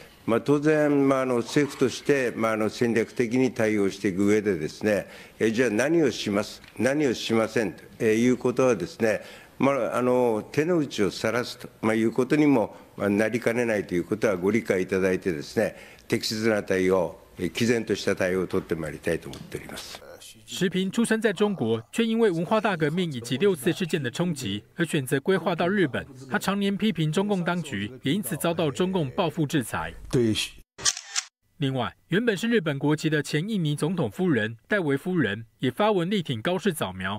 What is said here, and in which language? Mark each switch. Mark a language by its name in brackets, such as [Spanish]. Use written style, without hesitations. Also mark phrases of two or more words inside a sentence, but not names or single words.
[Japanese] 当然、政府として、戦略的に対応していく上でですね、じゃあ何をします、何をしませんということはですね、手の内を晒すということにもなりかねないということはご理解いただいてですね、適切な対応、毅然とした対応を取ってまいりたいと思っております。 [Chinese] 石平出生在中国，却因为文化大革命以及6次事件的冲击而选择规划到日本。他常年批评中共当局，也因此遭到中共报复制裁。另外，原本是日本国籍的前印尼总统夫人戴维夫人也发文力挺高市早苗。